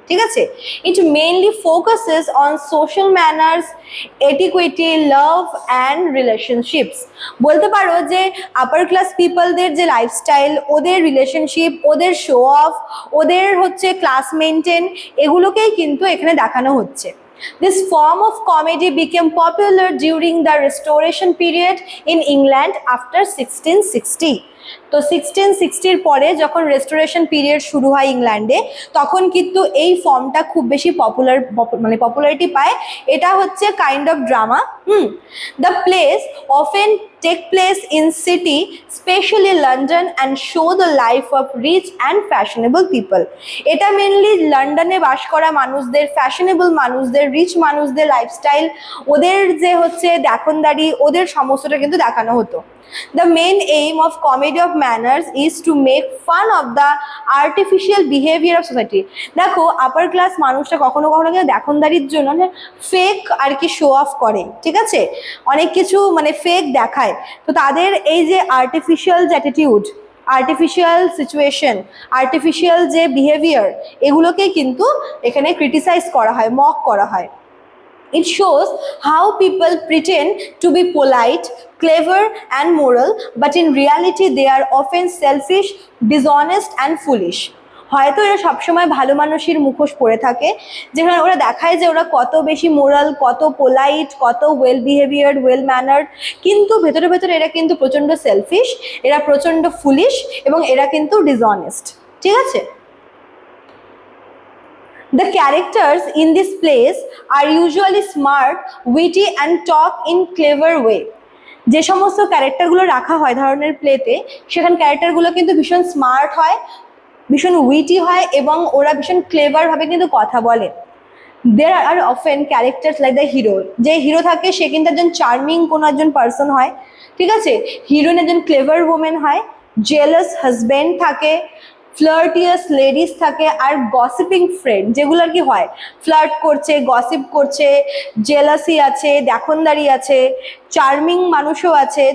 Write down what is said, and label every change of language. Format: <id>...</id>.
<bn>ঠিক আছে,</bn> <en>It mainly focuses on social manners, etiquette, love and relationships.</en> <bn>বলতে পারো যে আপার ক্লাস পিপলদের যে লাইফস্টাইল, ওদের রিলেশনশিপ, ওদের শো অফ, ওদের হচ্ছে ক্লাস মেনটেন, এগুলোকেই কিন্তু এখানে দেখানো হচ্ছে।</bn> <en>This form of comedy became popular during the Restoration period in England after 1660.</en> <bn>তো 1660 পরে যখন রেস্টোরেশন পিরিয়ড শুরু হয় ইংল্যান্ডে, তখন কিন্তু এই ফর্মটা খুব বেশি পপুলারিটি পায়। এটা হচ্ছে</bn> <en>Kind of drama. The place often take place in city, specially London, and show the life of rich and fashionable people.</en> <bn>এটা মেনলি লন্ডনে বাস করা মানুষদের, ফ্যাশনেবল মানুষদের, রিচ মানুষদের লাইফস্টাইল, ওদের যে হচ্ছে দেখনদারি, ওদের সমস্তটা কিন্তু দেখানো হতো।</bn> <en>The main aim of comedy of manners is to make fun of the artificial behavior of society.</en> <bn>দেখো আপার ক্লাস মানুষটা কখনো কখনো কিন্তু দেখনদারির জন্য ফেক আর কি শো অফ করে। ঠিক আছে, অনেক কিছু মানে ফেক দেখায়। তো তাদের এই যে আর্টিফিশিয়াল যে অ্যাটিটিউড, আর্টিফিশিয়াল সিচুয়েশন, আর্টিফিশিয়াল যে বিহেভিয়ার, এগুলোকেই কিন্তু এখানে ক্রিটিসাইজ করা হয়, মক করা হয়।</bn> <en>It shows how people pretend to be polite, clever and moral, but in reality they are often selfish, dishonest and foolish.</en> <bn>হয়তো এরা সবসময় ভালো মানুষের মুখোশ পরে থাকে, যেখানে ওরা দেখায় যে ওরা কত বেশি মোরাল, কত পোলাইট, কত ওয়েল বিহেভিয়ার্ড, ওয়েল ম্যানার্ড, কিন্তু ভেতরে ভেতরে এরা কিন্তু প্রচণ্ড সেলফিশ, এরা প্রচণ্ড ফুলিশ এবং এরা কিন্তু ডিসঅনেস্ট। ঠিক আছে,</bn> <en>The characters in this plays are usually smart, witty and talk in clever way.</en> <bn>যে সমস্ত ক্যারেক্টারগুলো রাখা হয় ধরনের প্লেতে, সেখানে ক্যারেক্টারগুলো কিন্তু ভীষণ স্মার্ট হয়, ভীষণ উইটি হয় এবং ওরা ভীষণ ক্লেভারভাবে কিন্তু কথা বলে।</bn> <en>There are often characters like the hero.</en> <bn>যে হিরো থাকে সে কিন্তু একজন চার্মিং কোনো একজন পার্সন হয়। ঠিক আছে, হিরোইন একজন ক্লেভার ওমেন হয়, জেলাস হাজব্যান্ড থাকে, ফ্লার্টিয়াস লেডিস থাকে, আর গসিপিং ফ্রেন্ড যেগুলো আর কি হয়, ফ্লার্ট করছে, গসিপ করছে, জেলাসি আছে, দেখনদারি আছে, চার্মিং মানুষও আছে।</bn>